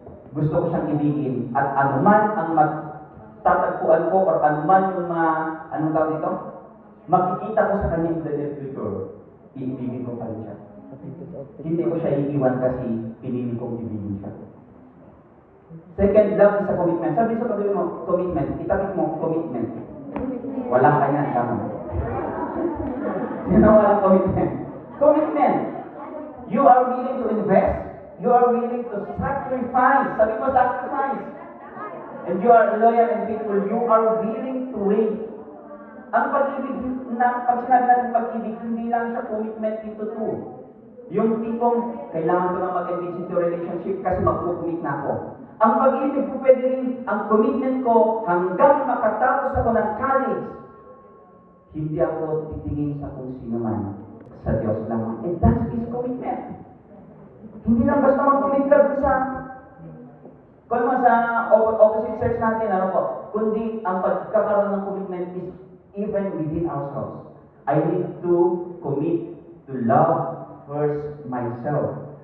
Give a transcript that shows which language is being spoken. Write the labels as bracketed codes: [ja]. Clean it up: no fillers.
[tl] Gusto ko siyang ibigin at anuman ang magtatagpuan ko or anuman yung anong tawag dito? Makikita ko sa kanya [en] in the near future, [tl] iibigin ko pa rin siya. Hindi ko siya iiwan kasi pinili kong ibigin siya. [en] Second, love is a commitment. [tl] Sabi sa pagdating mo, commitment. Itapik mo, commitment. Wala ka yan, tama. Sino walang commitment? Commitment. [en] You are willing to invest. You are willing to sacrifice. [tl] Sabi mo, [en] sacrifice. And you are loyal and faithful. You are willing to wait. [tl] Ang pag-ibig, pag sinabi natin pag-ibig, hindi lang siya commitment into two. Yung tipong, kailangan ko na mag-engage into relationship kasi mag-commit na ako. Ang pag-ibig ko pwede rin, ang commitment ko hanggang makatapos ako ng college. Hindi ako titingin sa kung sino man, sa Diyos lang. [en] And that's his commitment. [tl] Hindi lang basta mag-commit ka dun sa, kung mo sa opposite sex natin, ano po, kundi ang pagkakaroon ng commitment [en] is even within ourselves. I need to commit to love first myself.